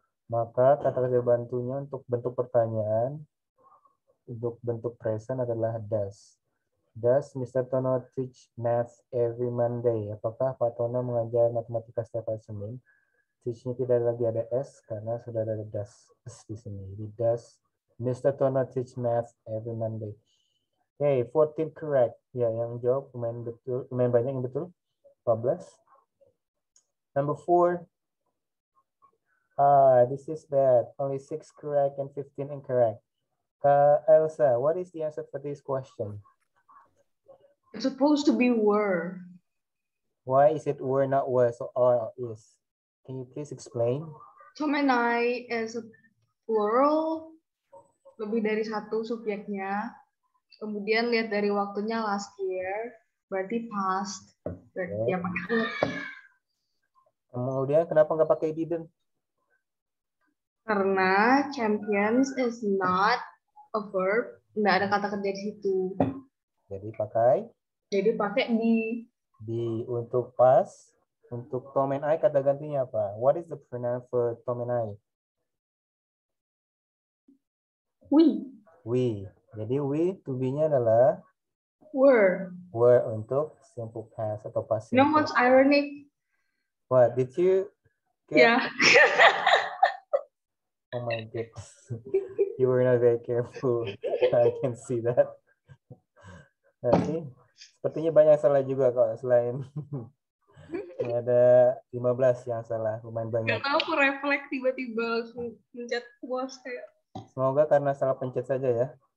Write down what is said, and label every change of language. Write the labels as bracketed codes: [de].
[id] Maka kata kerja bantunya untuk bentuk pertanyaan, untuk bentuk present adalah does. [en] Does Mr. [id] Tono [en] teach math every Monday? [id] Apakah Pak Tono mengajar matematika setiap hari Senin? teach-nya tidak lagi ada S karena sudah ada does di sini. [en] Jadi does Mr. Tono teach math every Monday? [id] Okay, [en] 14 correct. [id] Ya, yang jawab lumayan betul, lumayan banyak yang betul. 14. [en] Number 4. This is bad. Only 6 correct and 15 incorrect. Elsa, what is the answer for this question? It's supposed to be were. Why is it were not was or are is? Can you please explain? Tom and I is a plural. [id] Lebih dari satu subjeknya. Kemudian lihat dari waktunya last year. Berarti past. Berarti ya pakai would. Kemudian kenapa nggak pakai didn't? [en] Karena champions is not a verb. [id] Nggak ada kata kerja di situ. Jadi pakai di. di untuk past. Untuk Tom and I kata gantinya apa? [en] What is the pronoun for Tom and I? [id] We. Jadi we to be-nya adalah [en] Were. [id] untuk simple past atau past [en] You know what's ironic? What did you get? Yeah. Oh my goodness. You were not very careful. I can see that. Nah, see? [id] Sepertinya banyak salah juga kok selain ini ada 15 yang salah, lumayan banyak. Gak tau aku refleks tiba-tiba langsung mencet was kayak. Semoga karena salah pencet saja ya.